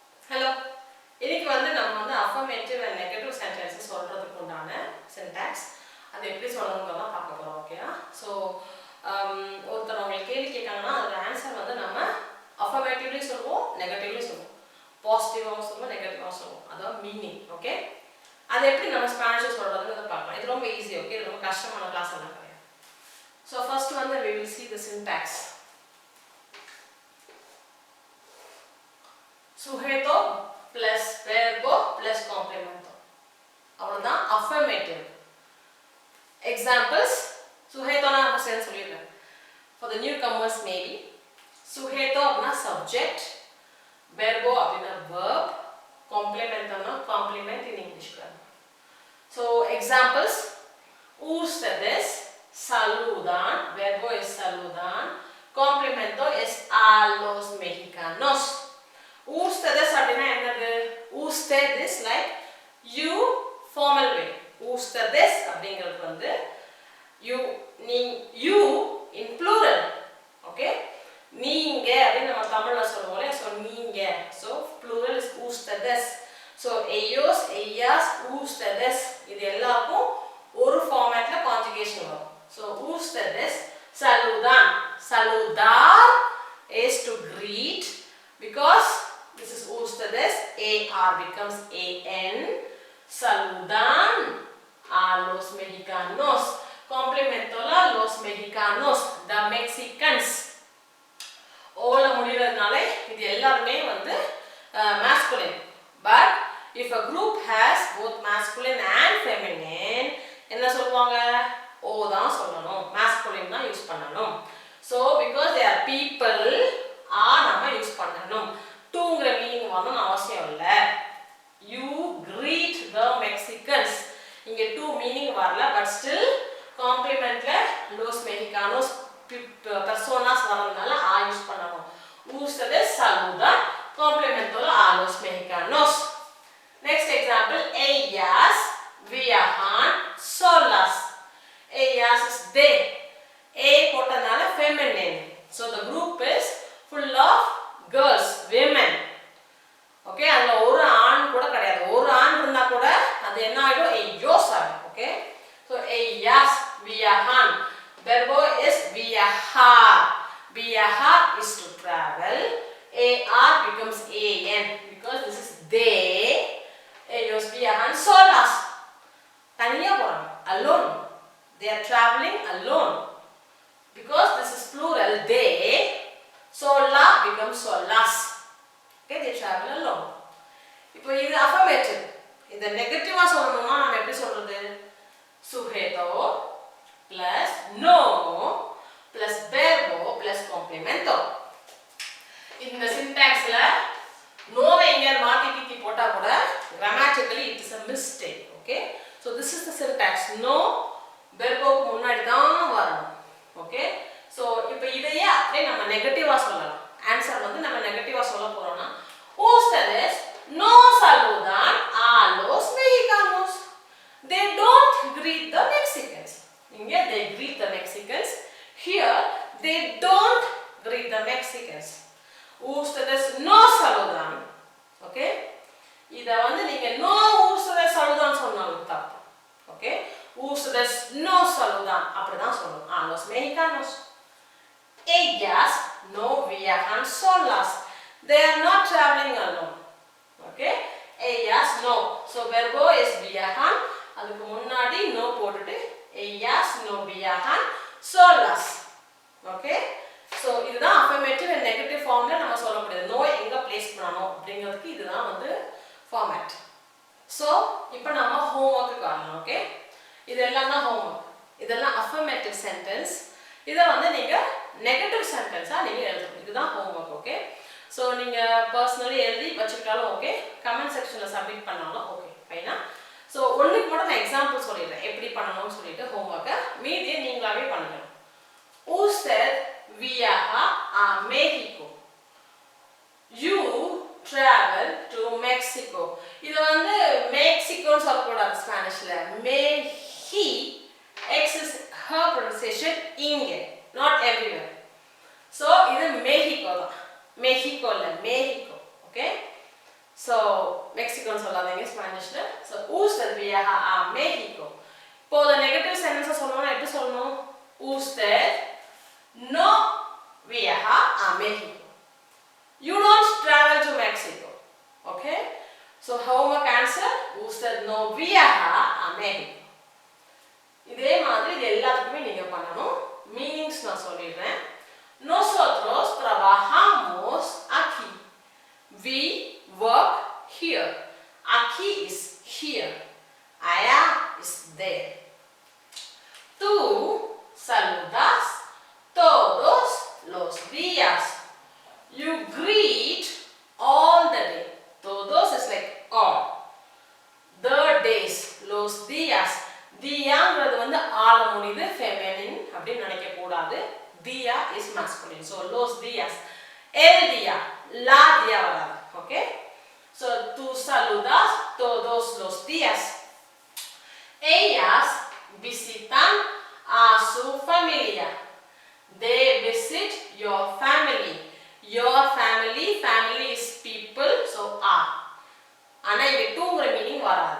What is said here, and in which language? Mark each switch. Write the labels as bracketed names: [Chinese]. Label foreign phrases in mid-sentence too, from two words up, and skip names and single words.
[Tamil] Hello. இன்னைக்கு நம்ம [English] affirmative and negative sentences [Tamil] சொல்றதுக்கு உண்டான syntax அது எப்படி சொல்லணும்ங்கறத பார்க்க போறோம். ஓகேயா? சோ ஒருத்தர் உங்களுக்கு கேள்வி கேட்காங்கன்னா அதோட ஆன்சர் நம்ம affirmatively சொல்லுவோம், negatively சொல்லுவோம். பாசிட்டிவாவும் சொல்லுவோம், நெகட்டிவாவும் சொல்லுவோம். அதான் மீனிங். ஓகே? அது எப்படி நம்ம ஸ்பானிஷ்ல சொல்றதுன்னு பார்க்கலாம். இது ரொம்ப ஈஸி. ஓகே? இது ரொம்ப கஷ்டமான கிளாஸ் எல்லாம் கிடையாது. [English] So first we will see the syntax. [Spanish] Sujeto plus verbo plus complemento. [Tamil] அவ்வளவுதான் affirmative. Examples. Sujeto na நான் சொல்லிடுறேன். [English] For the newcomers maybe. [Tamil] Sujeto அப்படினா subject, verbo அப்படினா verb, complemento na [English] complement in English grammar. So examples. [Spanish] Ustedes saludan, verbo es saludan, complemento es a los mexicanos. [Tamil] Ustedes அப்படினா என்னது? [English] Usted is like you formal way. Ustedes அப்படிங்கிறது you in plural. Okay? [Tamil] நீங்க அப்படி நம்ம தமிழ்ல சொல்லுவோம்ல, so நீங்க. [English] So plural is [Tamil] ustedes. So [Spanish] ellos, ellas, ustedes [Tamil] இது எல்லாருக்கும் ஒரு [English] formatல conjugation [Tamil] வரும். [Spanish] So ustedes saludan. [English] Saludar is to greet because this is ustedes, AR becomes AN. [Spanish] Saludan a los mexicanos. Complemento a los mexicanos, [English] the Mexicans. [Tamil] All முடியறதுனால இது எல்லாரும் masculine. [English] But if a group has both masculine and feminine, [Tamil] என்ன சொல்வாங்க? O தான் சொல்லணும். Masculine தான் யூஸ் பண்ணணும். [English] So because they are people, [Tamil] நம்ம யூஸ் பண்ணணும். Toங்கிற மீனிங் வரணும்னு அவசியம் இல்ல. [English] You greet the Mexicans. [Tamil] இங்க to மீனிங் வரல, [English] but still complementல [Spanish] los mexicanos personas [Tamil] வரதுனால யூஸ் பண்ணணும். [Spanish] Ustedes saludan, complemento a los mexicanos. [English] Next example, [Spanish] ellas viajan solas. [English] Ellas is they. A போட்டனால feminine. So the group is full of girls, women. [Tamil] Okay, அதுல ஒரு ஆண் கூட கிடையாது. ஒரு ஆண் இருந்தா கூட அது என்ன ஆயிடும்? ellos ஆயிடும். Okay? [Spanish] So ellas viajan. Verbo is viajar. [English] Viajar is to travel. AR becomes AN because this is they. [Spanish] Ellos viajan solas. [Tamil] தனியா போறாங்க. [English] Alone. They are traveling alone. Because this is plural, they. Sola becomes solas. Okay, they travel alone. [Tamil] இப்போ இது affirmative. இத நெகட்டிவா சொல்லணும்னா நாம எப்படி சொல்றது? [Spanish] Sujeto plus no plus verbo plus complemento. [Tamil] இந்த syntaxல no எங்க மாத்தி கீத்தி போட்டா கூட [English] grammatically it is a mistake. [Tamil] Okay? [English] So this is the syntax. [Spanish] No verbo [Tamil] க்கு முன்னாடி தான் வரணும். Okay? So இப்போ இதையே அப்படியே நம்ம நெகட்டிவா சொல்லலாம். ஆன்சர் நம்ம நெகட்டிவா சொல்ல போறோம்னா [Spanish] ustedes no saludan a los mexicanos. [English] They don't greet the Mexicans. இங்க they greet the Mexicans. Here they don't greet the Mexicans. Ustedes no saludan. Okay? [Tamil] இத நீங்க [Spanish] no ustedes saludan [Tamil] சொன்னாலும் தப்பு. [English] Okay? [Spanish] Ustedes no saludan [Tamil] அப்படிதான் சொல்லணும். [Spanish] A los mexicanos. Ellas no viajan solas. [English] They are not traveling alone. [Spanish] Okay? Ellas no. So verbo is viajan. [Tamil] அதுக்கு முன்னாடி no போட்டுட்டு [Spanish] ellas no viajan solas. [Tamil] Okay? So இதுதான் [English] affirmative and negative formல [Tamil] நம்ம சொல்லக்கூடியது. No எங்க place பண்ணனும் அப்படிங்கிறதுக்கு இதுதான் format. So இப்போ நம்ம homework வரலாம். Okay? இதெல்லாம் தான் homework. இதெல்லாம் [English] affirmative sentence. [Tamil] இத நீங்க [English] negative sentence [Tamil] நீங்க எழுதணும். இதுதான் homework. Okay? So நீங்க personally எழுதி வச்சிட்டாலும் ஓகே, [English] comment sectionல submit [Tamil] பண்ணாலும் ஓகே. ஃபைனா? So ஒண்ணுக்கு மட்டும் நான் எக்ஸாம்பிள் சொல்லிடுறேன். எப்படி பண்ணணும்னு சொல்லிட்டு homework மீதியை நீங்களாவே பண்ணுங்க. [Spanish] Usted viaja a México. [English] You travel to Mexico. [Tamil] இது மெக்சிகோன்னு சொல்லக்கூடாது ஸ்பானிஷ்ல. [English] He X is her pronunciation இங்க, not everywhere. [Tamil] So இது Mexico தான். Mexico இல்ல Mexico. Okay? [Spanish] So Mexico [Tamil] சொல்லாதீங்க ஸ்பானிஷ்ல. [Spanish] So usted viaja a México. [Tamil] இப்போ [English] the negative sentence [Tamil] சொல்லணும்னா எப்படி சொல்லணும்? [Spanish] Usted no viaja a México. [English] You don't travel to Mexico. Okay? So homework answer, [Spanish] usted no viaja a México. [Tamil] இதே மாதிரி இது எல்லாத்துக்குமே நீங்க பண்ணணும். மீனிங்ஸ் நான் சொல்லிடுறேன். [Spanish] Nosotros trabajamos aquí. [English] We work here. Aquí is here. Allá is there. [Spanish] Tú saludas todos los días. [English] You greet all the day. Todos is like all. The days, [Spanish] los días. [Tamil] Diyaங்கிறது வந்து ஆள முடியுது feminine அப்படி நினைக்க கூடாது. [English] Dia is masculine. So [Spanish] los días. El día, la día [English] வராது. Okay? [Spanish] So tú saludas todos los días. Ellas visitan a su familia. [English] They visit your family. Your family, family is people, so are. [Tamil] ஆனா இங்க டூங்கிற மீனிங் வராது.